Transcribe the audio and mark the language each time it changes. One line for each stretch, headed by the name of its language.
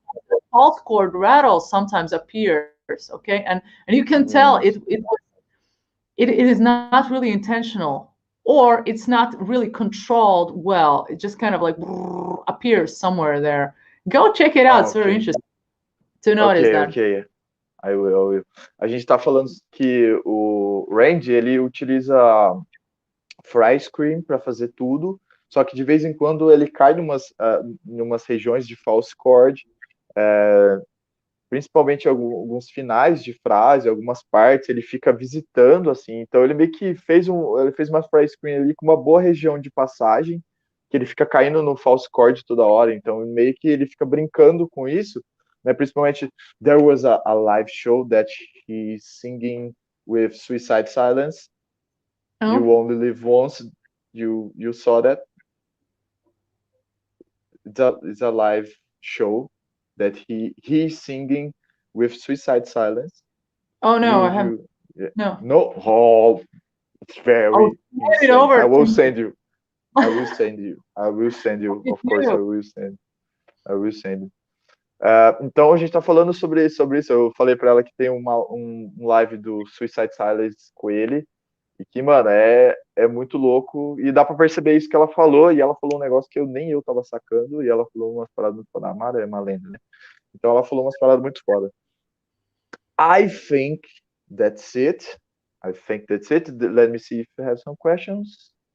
English: The false chord rattle sometimes appears. Okay, and you can tell it it is not really intentional, or it's not really controlled well. It just kind of like appears somewhere there. Go check it out. It's very interesting to notice that. Ok. I will.
Portuguese: A gente está falando que o Randy, ele utiliza fry screen para fazer tudo, só que de vez em quando ele cai em umas regiões de false chord, principalmente alguns finais de frase, algumas partes, ele fica visitando, assim, então ele meio que fez uma fry screen ali com uma boa região de passagem, que ele fica caindo no false chord toda hora, então meio que ele fica brincando com isso, né?
English: Principalmente, there was a live show that he's singing with Suicide Silence. Oh. You only live once. You saw that? It's a live show that he's singing with Suicide Silence. Oh no, I haven't. No. No. Oh, it's very. It over I will send you. I will send you. Of course, I will send.
Portuguese: Então a gente tá falando sobre isso. Eu falei para ela que tem um live do Suicide Silence com ele. E que, mano, é muito louco. E dá pra perceber isso que ela falou. E ela falou um negócio que nem eu tava sacando. E ela falou umas paradas muito foda. A MΑRA é uma lenda, né? Então ela falou umas paradas muito foda.
English: I think that's it. Let me see if you have some questions.